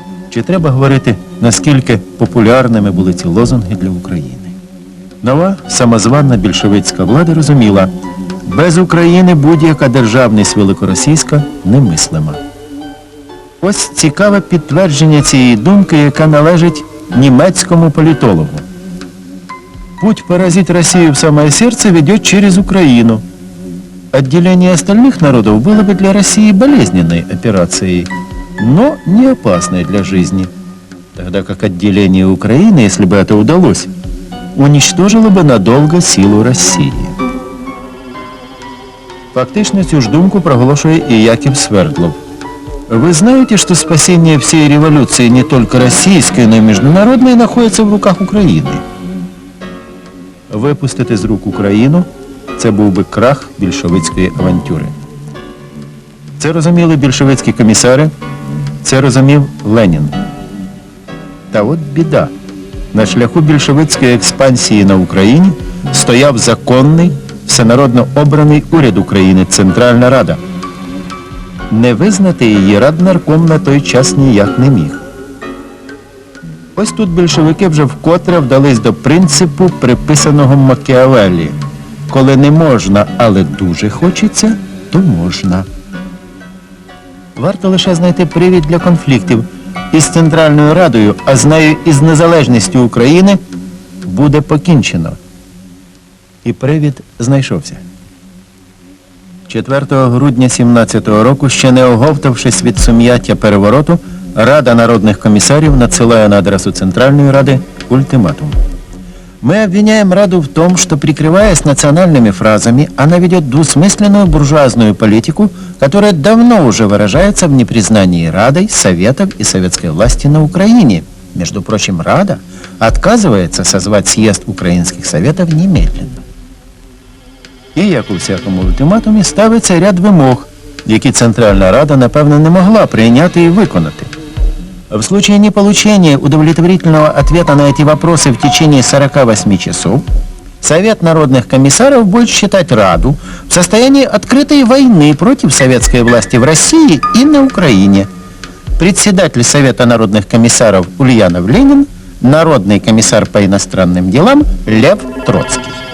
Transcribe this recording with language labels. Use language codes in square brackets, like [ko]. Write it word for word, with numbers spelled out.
[uk] Чи треба говорити, наскільки популярними були ці лозунги для України? Нова самозванна більшовицька влада розуміла, без України будь-яка державність великоросійська немислима. Ось цікаве підтвердження цієї думки, яка належить німецькому політологу. [ru] Путь поразить Россию в самое сердце ведет через Украину. Отделение остальных народов было бы для России болезненной операцией, но не опасной для жизни. Тогда как отделение Украины, если бы это удалось, уничтожило бы надолго силу России. [uk] Фактично цю ж думку проголошує і Яків Свердлов. [ru] Вы знаете, что спасение всей революции не только российской, но и международной находится в руках Украины? [uk] Випустити з рук Україну – це був би крах більшовицької авантюри. Це розуміли більшовицькі комісари, це розумів Ленін. Та от біда. На шляху більшовицької експансії на Україні стояв законний, всенародно обраний уряд України – Центральна Рада. Не визнати її раднарком на той час ніяк не міг. Ось тут більшовики вже вкотре вдались до принципу, приписаного Макіавеллі. Коли не можна, але дуже хочеться, то можна. Варто лише знайти привід для конфліктів. Із Центральною Радою, а з нею і з незалежністю України, буде покінчено. І привід знайшовся. четвертого грудня сімнадцятого року, ще не оговтавшись від сум'яття перевороту, Рада народних комісарів надсилає на адресу Центральної Ради ультиматум. [ru] Мы обвиняем Раду в том, что, прикрываясь национальными фразами, она ведет двусмысленную буржуазную политику, которая давно уже выражается в непризнании Радой, Советов и советской власти на Украине, Между прочим, Рада отказывается созвать съезд украинских советов немедленно. [uk] І, як у всякому ультиматумі, ставиться ряд вимог, які Центральна Рада, напевно, не могла прийняти і виконати. [ru] В случае неполучения удовлетворительного ответа на эти вопросы в течение сорок восемь часов, Совет народных комиссаров будет считать Раду в состоянии открытой войны против советской власти в России и на Украине. Председатель Совета народных комиссаров Ульянов Ленин, народный комиссар по иностранным делам Лев Троцкий.